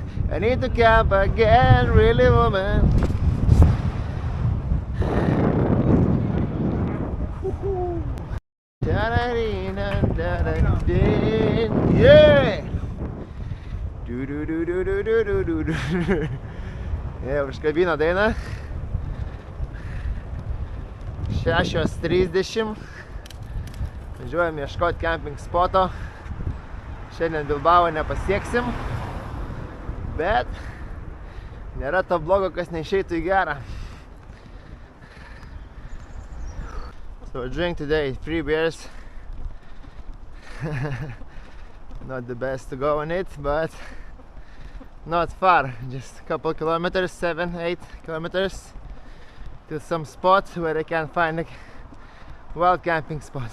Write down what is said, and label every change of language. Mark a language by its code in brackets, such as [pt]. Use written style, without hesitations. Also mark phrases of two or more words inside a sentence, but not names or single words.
[en] I need to camp again, really woman. Yeah! Yeah, [lt] užkabino dainą. 6:30. Važiuojam ieškoti [en] camping spoto. [lt] Šiandien Bilbao nepasieksim. Bet nėra to blogo, kas neišeitų į gerą. [en] So I drink today 3 beers. Not the best to go on it, but not far. Just a couple kilometers, 7-8 kilometers to some spot where I can find a wild camping spot.